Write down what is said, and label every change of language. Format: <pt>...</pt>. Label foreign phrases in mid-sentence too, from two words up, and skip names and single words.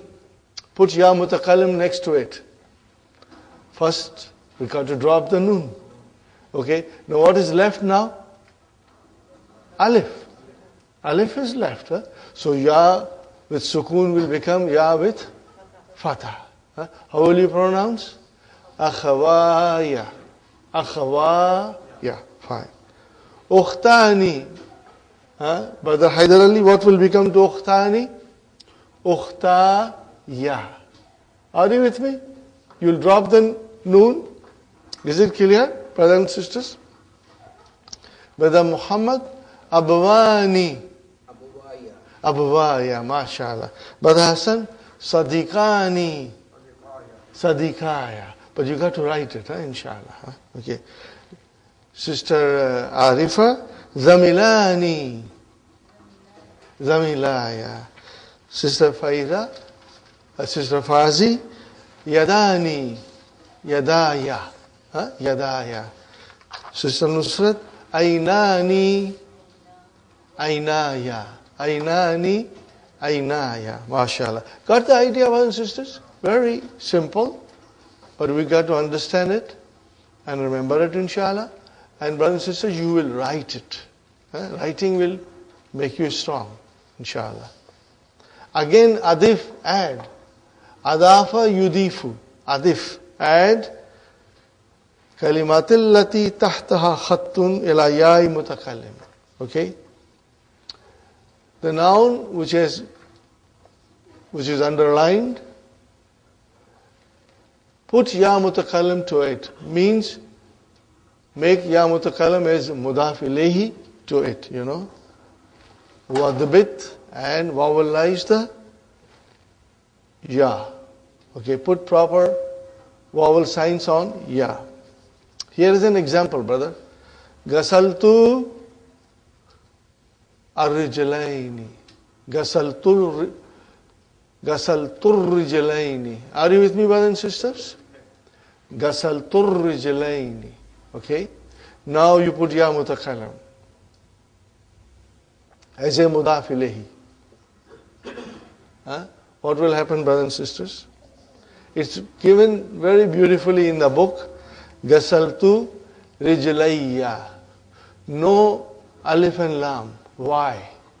<en>Put</en> <ar>ياء المتكلم</ar> <en>next to it. First, we got to drop the nun. Okay. Now what is left now? Alif. Alif is left. Huh? So ya with sukun will become ya with fatah. Huh? How will you pronounce?</en> <ar>Akhawaya. Akhawaya. Fine. Ukhtani.</ar> <en>Brother Haidar Ali, what will become to ukhtani? Ukhtaya. Are you with me? You will drop the noon. Is it clear, brothers and sisters? Brother Muhammad, Abwani.</en> <ar>أبواي، ما شاء الله.</ar> <en>Brother Hassan, Sadiqani.</en> <ar>Sadikaya.</ar> <en>But you got to write it, inshallah. Okay. Sister Arifa, Zamilani.</en> <ar>Zamilaya.</ar> <en>Sister Faiza, Sister Fazi, Yadani.</en> <ar>يداي. يداي. Sister Nusrat, Ainani. عيناي. عيناني. Ainaya. MashaAllah.</ar> <en>Got the idea, brothers and sisters? Very simple. But we got to understand it and remember it, inshallah. And brothers and sisters, you will write it. Writing will make you strong, inshallah. Again,</en> <ar>adif, add. أضاف يضيف.</ar> <en>Adif, add.</en> <ar>الكلمة التي تحتها خط إلى ياء المتكلم.</ar> <en>Okay? The noun which is underlined, put</en> <ar>ياء المتكلم</ar> <en>to it. Means make</en> <ar>ياء المتكلم</ar> <en>as</en> <ar>مضاف إليه</ar> <en>to it, you know. Wadbit and vowelize the ya. Okay, put proper vowel signs on ya. Here is an example, brother.</en> <ar>غسلت الرجلين. غسلت الرجلين.</ar> <en>Are you with me, brothers and sisters?</en> <ar>غسلت الرجلين. Okay?</ar> <en>Now you put</en> <ar>ياء المتكلم</ar> <en>as a</en> <ar>مضاف إليه.</ar> <en>What will happen, brothers and sisters? It's given very beautifully in the book.</en> <ar>غسلت رجلي.</ar> <en>No alif and lam. Why?</en>